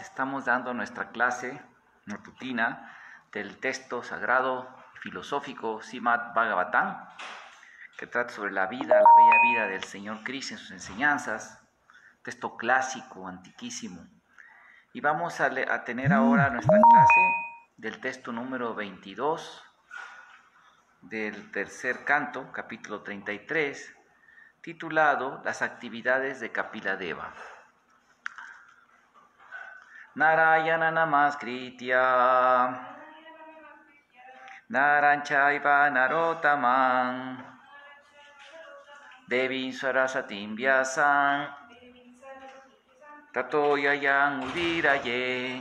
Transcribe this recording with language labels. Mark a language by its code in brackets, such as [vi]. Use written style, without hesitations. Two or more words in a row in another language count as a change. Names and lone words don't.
[es] Estamos dando nuestra clase matutina del texto sagrado filosófico Srimad Bhagavatam, que trata sobre la bella vida del Señor Krishna en sus enseñanzas, texto clásico, antiquísimo. Y vamos a tener ahora nuestra clase del texto número 22 del tercer canto, capítulo 33, titulado Las actividades de Kapiladeva. [sa] Narayana Namaskritya Naranchaiva Narotaman Devim Sarasatim Vyasam Tato Yayang Udiraye.